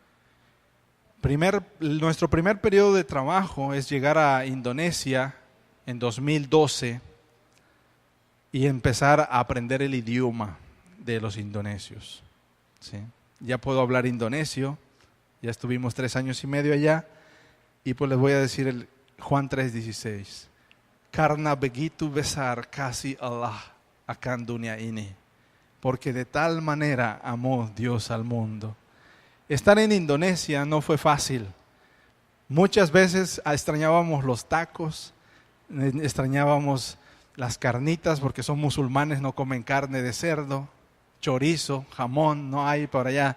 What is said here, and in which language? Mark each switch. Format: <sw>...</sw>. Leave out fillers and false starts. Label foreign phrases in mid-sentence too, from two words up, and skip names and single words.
<es>Nuestro primer periodo de trabajo es llegar a Indonesia en 2012 y empezar a aprender el idioma de los indonesios. ¿Sí? Ya puedo hablar indonesio, ya estuvimos 3 años y medio allá, y pues les voy a decir el Juan 3:16.</es> <id>Karena begitu besar kasih Allah akan dunia ini,</id> <es>porque de tal manera amó Dios al mundo. Estar en Indonesia no fue fácil. Muchas veces extrañábamos los tacos, extrañábamos las carnitas, porque son musulmanes, no comen carne de cerdo, chorizo, jamón, no hay por allá.</es>